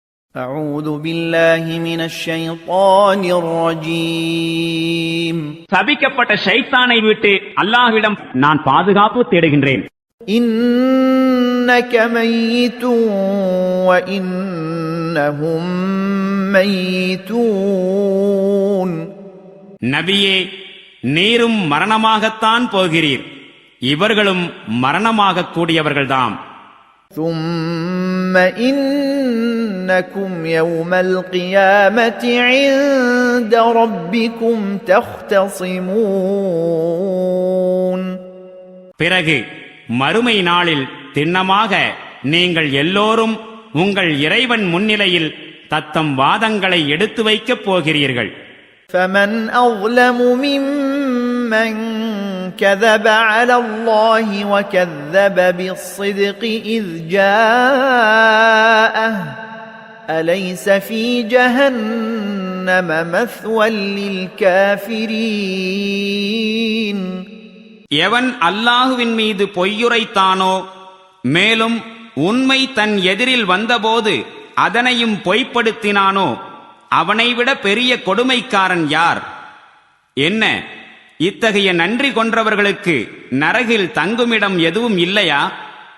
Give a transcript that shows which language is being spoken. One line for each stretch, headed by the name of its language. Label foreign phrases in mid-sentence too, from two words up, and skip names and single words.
Arabic: أعوذ بالله من الشيطان الرجيم
Tamil: சபிக்கப்பட்ட ஷைத்தானை விட்டு அல்லாஹ்விடம் நான் பாதுகாப்பு தேடுகின்றேன்.
Arabic: إنك ميت وإنهم ميتون
Tamil: நபியே, நீரும் மரணமாகத்தான் போகிறீர், இவர்களும் மரணமாக கூடியவர்கள்தாம்.
Arabic: ثم إنكم يوم القيامة عند ربكم تختصمون
Tamil: பிறகு மறுமை நாளில் திண்ணமாக நீங்கள் எல்லோரும் உங்கள் இறைவன் முன்னிலையில் தத்தம் வாதங்களை எடுத்து வைக்கப் போகிறீர்கள்.
Arabic: فمن أظلم ممن كذب على الله وكذب بالصدق إذ جاءه أليس في جهنم مثوى للكافرين
Tamil: எவன் அல்லாஹுவின் மீது பொய்யுரைத்தானோ, மேலும் உண்மை தன் எதிரில் வந்தபோது அதனையும் பொய்ப்படுத்தினானோ, அவனைவிட பெரிய கொடுமைக்காரன் யார்? என்ன, இத்தகைய நன்றி கொன்றவர்களுக்கு நரகில் தங்குமிடம் எதுவும் இல்லையா?